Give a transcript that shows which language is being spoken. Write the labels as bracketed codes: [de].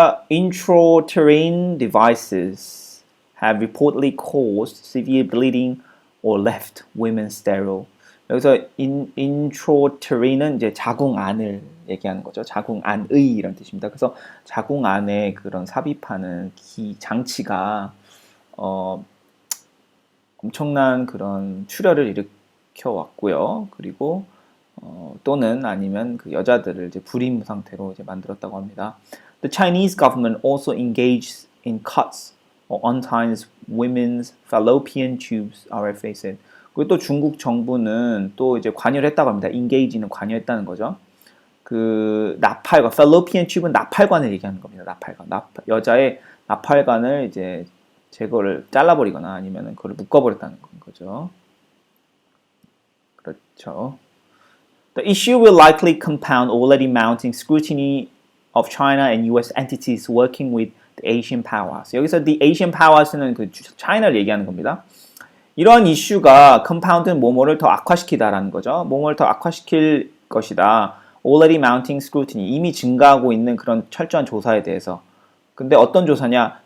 [en] Intrauterine devices have reportedly caused severe bleeding or left women sterile. [ko] 여기서 intrauterin은 이제 자궁 안을 얘기하는 거죠. 자궁 안의 이런 뜻입니다. 그래서 자궁 안에 그런 삽입하는 장치가 엄청난 그런 출혈을 일으켜 왔고요. 그리고 또는 아니면 그 여자들을 이제 불임 상태로 이제 만들었다고 합니다. [en] The Chinese government also engaged in cuts or unties women's fallopian tubes, RFA said. [ko] 그리고 또 중국 정부는 또 이제 관여를 했다고 합니다. engage는 관여했다는 거죠. 그 나팔관, fallopian tube는 나팔관을 얘기하는 겁니다. 나팔관, 여자의 나팔관을 이제 제거를 잘라버리거나 아니면 그걸 묶어버렸다는 거죠. 그렇죠. [en] The issue will likely compound already mounting scrutiny of China and U.S. entities working with the Asian powers. [ko] 여기서 [en] the Asian powers [ko] 는 그 China를 얘기하는 겁니다. 이런 이슈가 compound는 뭐뭐를 더 악화시키다라는 거죠. 뭐뭐를 더 악화시킬 것이다. [en] Already mounting scrutiny. [ko] 이미 증가하고 있는 그런 철저한 조사에 대해서. 근데 어떤 조사냐?